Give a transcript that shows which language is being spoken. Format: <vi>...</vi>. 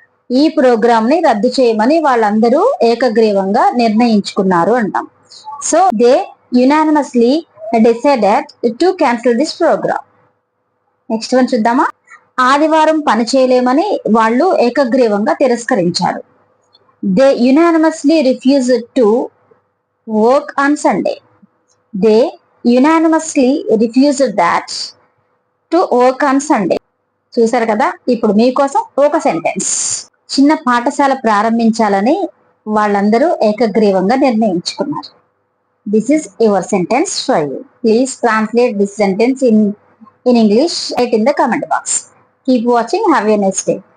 <te>ఈ ప్రోగ్రామ్ ని రద్దు చేయమని వాళ్ళందరూ ఏకగ్రీవంగా నిర్ణయించుకున్నారు అంటాం.</te> <en>So they unanimously decided to cancel this program.</en> <te>Next one చూద్దామా? ఆదివారం పని చేయలేమని వాళ్ళు ఏకగ్రీవంగా తిరస్కరించారు.</te> <en>They unanimously refused to work on Sunday. They unanimously refused that to work on Sunday.</en> <te>చూసారు కదా? ఇప్పుడు మీకోసం ఒక సెంటెన్స్. చిన్న పాఠశాల ప్రారంభించాలని వాళ్ళందరూ ఏకగ్రీవంగా నిర్ణయించుకున్నారు.</te> <en>This is your sentence for you. Please translate this sentence in English. Write in the comment box. Keep watching. Have a nice day.</en>